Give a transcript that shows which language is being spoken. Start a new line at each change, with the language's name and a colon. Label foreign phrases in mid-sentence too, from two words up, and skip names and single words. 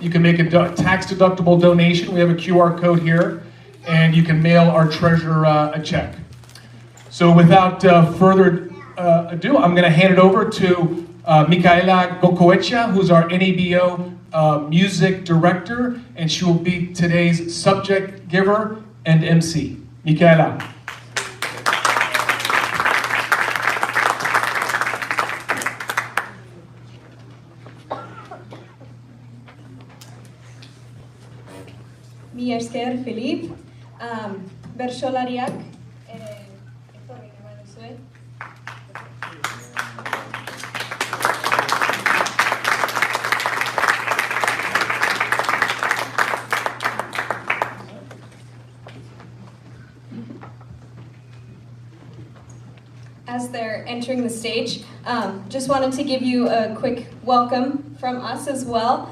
English: You can make a tax-deductible donation. We have a QR code here, and you can mail our treasurer a check. So without further ado, I'm going to hand it over to Micaela Gocoechea, who's our NABO music director, and she will be today's subject giver and MC. Micaela.
Basque: Mi esker, Filip. Bertsolariak, etorri eman duzue.
English: As they're entering the stage, just wanted to give you a quick welcome from us as well.